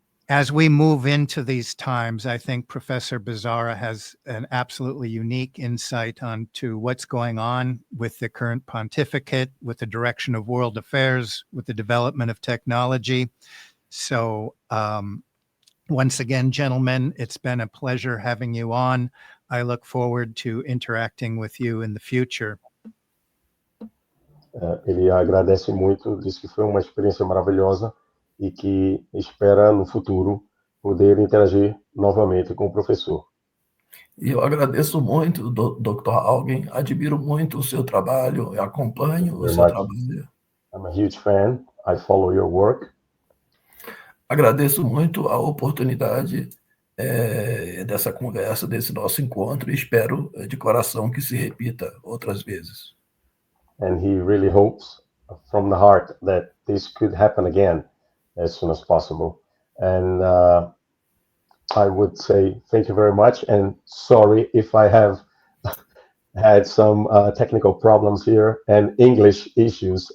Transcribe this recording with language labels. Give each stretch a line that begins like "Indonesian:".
English: As we move into these times, I think Professor Bizzarra has an absolutely unique insight onto what's going on with the current pontificate, with the direction of world affairs, with the development of technology. So once again, gentlemen, it's been a pleasure having you on. I look forward to interacting with you in the future.
Portuguese: Ele agradece muito, diz que foi uma experiência maravilhosa e que espera no futuro poder interagir novamente com o professor. E eu agradeço muito, Dr. Augen, admiro muito o seu trabalho, acompanho o seu trabalho.
English: I'm a huge fan, I follow your work.
Portuguese: Agradeço muito a oportunidade dessa conversa, desse nosso encontro, e espero de coração que se repita outras vezes.
English: And he really hopes from the heart that this could happen again as soon as possible. And I would say thank you very much, and sorry if I have had some technical problems here and English issues.